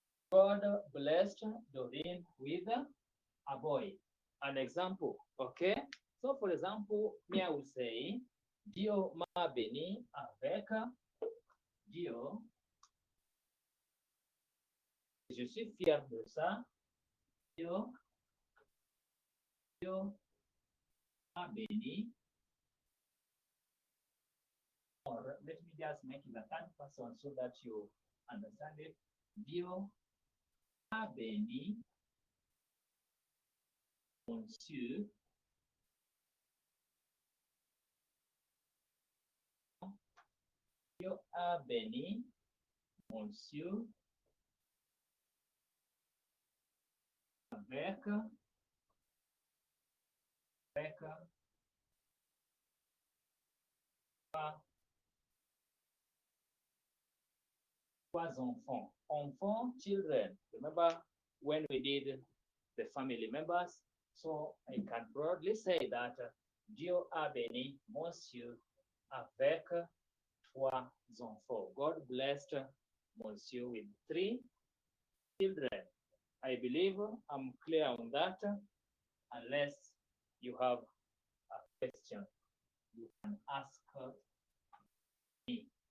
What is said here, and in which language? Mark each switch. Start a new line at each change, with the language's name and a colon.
English: God blessed Dorine with a boy. An example, okay? So for example, me I will say,
French: Dieu m'a béni avec Dieu. Je suis fier de ça. Dieu m'a béni.
English: Or let me just make it a third person so that you understand it.
French: Dieu a béni Monsieur Dieu a béni Monsieur avec trois enfants. Enfants, children.
English: Remember when we did the family members? So I can broadly say that
French: Dieu a béni Monsieur avec trois enfants.
English: God blessed Monsieur with 3 children. I believe I'm clear on that. Unless you have a question, you can ask me.